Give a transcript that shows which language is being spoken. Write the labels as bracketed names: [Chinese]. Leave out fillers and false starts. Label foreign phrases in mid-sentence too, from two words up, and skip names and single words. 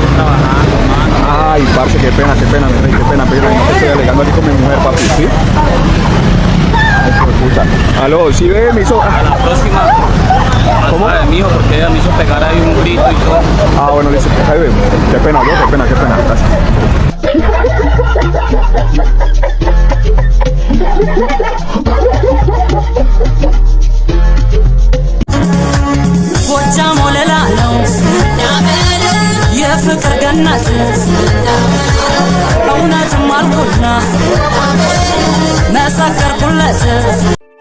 [Spanish] Ay, parce, qué pena, mi rey, qué pena. Pero no que estoy alegando aquí con mi mujer, papi, ¿sí? Ay, puta. Aló, ¿sí ve? Me hizo... A la próxima... ¿Cómo? Mi hijo, porque ella me hizo pegar ahí un grito y todo. Ah, bueno, dice, ahí ve. Qué pena, qué pena. Gracias. [Amharic] ጎጃም ወለላ ነው የፍቅር ገነት እውነትም አልኩና መሰከርኩለት